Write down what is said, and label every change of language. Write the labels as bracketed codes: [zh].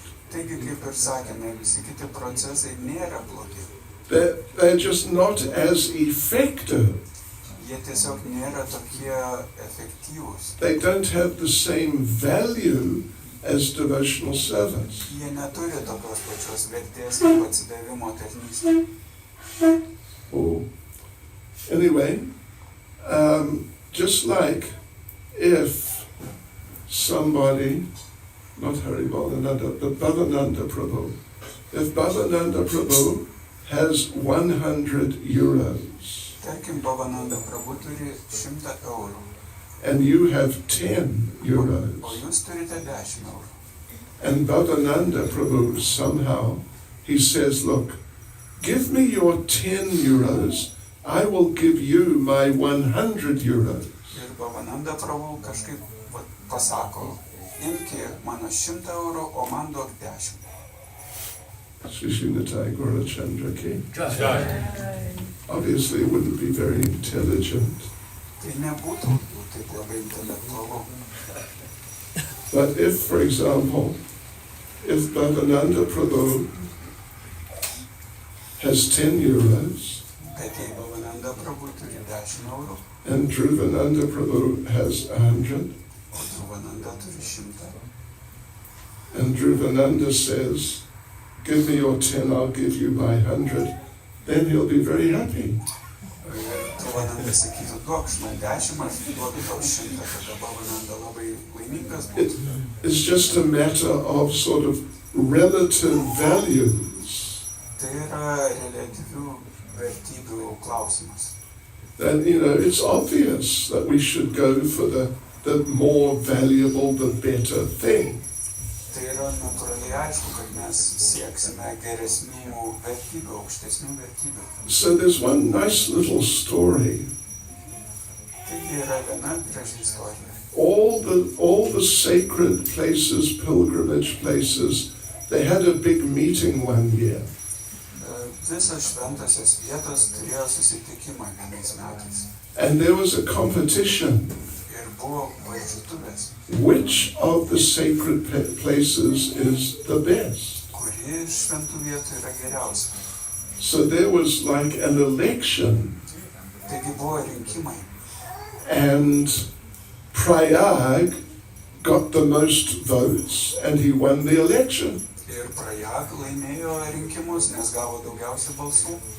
[lt] Taigi, kaip ir sakėme, visi kiti procesai nėra blogi. [en] They're just not as effective. [lt] Jie tiesiog nėra tokie efektyvūs. [en] They don't have the same value as devotional service. [lt] Jie neturi tokios pačios vertės kaip atsidavimo tarnystė. [en] Or anyway, just like if somebody, not Haribalananda, but Bhavananda Prabhu, if Bhavananda Prabhu has 100 euros, [lt] Tarkim, Bhavananda Prabhu turi 100 eurų, [en] and you have 10 [lt] o [en] euros, [lt] jūs turite 10 eurų. [en] and Bhavananda Prabhu somehow, he says, look, give me your 10 euros, I will give you my 100 euros. [lt] Ir Bhavananda Prabhu kažkaip pasako, imki mano 100 eurų, o man duok 10. Shishinatai Gaurachandra Ki. Jai. [en] Obviously it wouldn't be very intelligent. [lt] Tai nebūtų taip labai intelektualu. [en] But if, for example, if Bhavananda Prabhu has 10 euros [lt] Bet jei Bhavananda Prabhu turi 10 eurų, [en] and Dhruvananda Prabhu has 100, [lt] o Dhruvananda turi 100, [en] and Dhruvananda says, give me your 10, I'll give you my 100, then he'll be very happy. [lt] Dhruvananda sakytų, duok man 10, aš duodu tau 100, tada Bhavananda labai laimingas būtų. [en] It's just a matter of sort of relative values. [lt] Tai yra relatyvių vertybių klausimas. [en] And, it's obvious that we should go for the more valuable, the better thing. [lt] Tai yra natūraliai aišku, kad mes sieksime geresnių vertybių, aukštesnių vertybių. [en] So there's one nice little story. [lt] Taigi yra viena graži istorija. [en] All the sacred places, pilgrimage places, they had a big meeting one year. [lt] Visos šventosios vietos turėjo susitikimą vienais metais. [en] And there was a competition. [lt] Ir buvo varžytuvės. [en] Which of the sacred places is the best? [lt] Kuri iš šventų vietų yra geriausia. [en] So there was like an election. [lt] Taigi buvo rinkimai. [en] And Prayag got the most votes and he won the election. [lt] Ir Prayag laimėjo rinkimus, nes gavo daugiausia balsų.